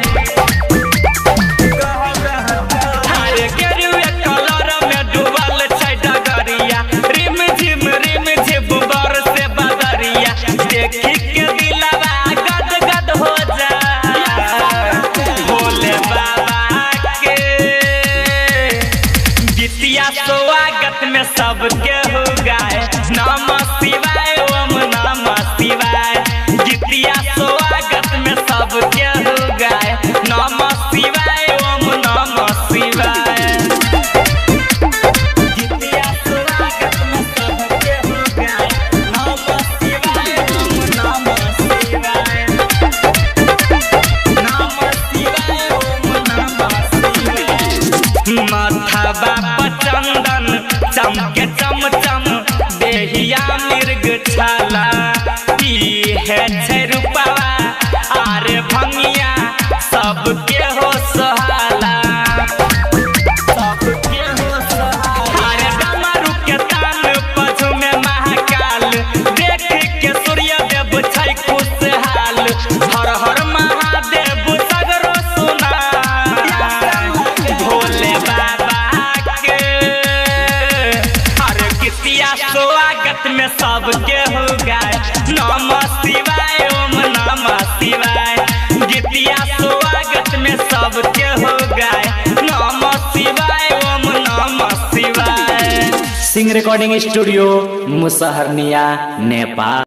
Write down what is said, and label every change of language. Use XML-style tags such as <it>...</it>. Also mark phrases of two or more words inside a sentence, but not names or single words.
<mai>हरे गेरुआ कलर में डूबल छै डगरिया रिम झिम बरसे बदरिया देखी के दिलवा गद गद हो जा भोले बाबा के गीतिया स्वागत में सब केहू गाय</mai> <sa>नमः शिवाय ओम नमः शिवाय</sa> <mai>गीतिया स्वागत में सब केहू गाय</mai> <sa>नमः शिवाय ओम नमः शिवाय</sa> <mai>गीतिया स्वागत में सब केहू गाय</mai> <sa>नमः शिवाय ओम नमः शिवाय नमः शिवाय ओम नमः शिवाय।</sa> <mai>माथाबा पर चंदन चमके चमचम देहिया मृग छाला है छै रूपवा आरे भंगिया सब के हो सहाला अरे डमरू के तान पछू में महाकाल देख के सूर्य देव छै खुशहाल हर हर महादेव सगरो सुना भोले बाबा के अरे गीतिया स्वागत में सब केहू गाय</mai> <sa>नमः शिवाय ओम नमः शिवाय</sa> <mai>गीतिया स्वागत में सब केहू गाय</mai> <sa>नमः शिवाय ओम नमः शिवाय।</sa> <mai>सिंह रिकॉर्डिंग स्टूडियो मुसहरनिया नेपाल।</mai>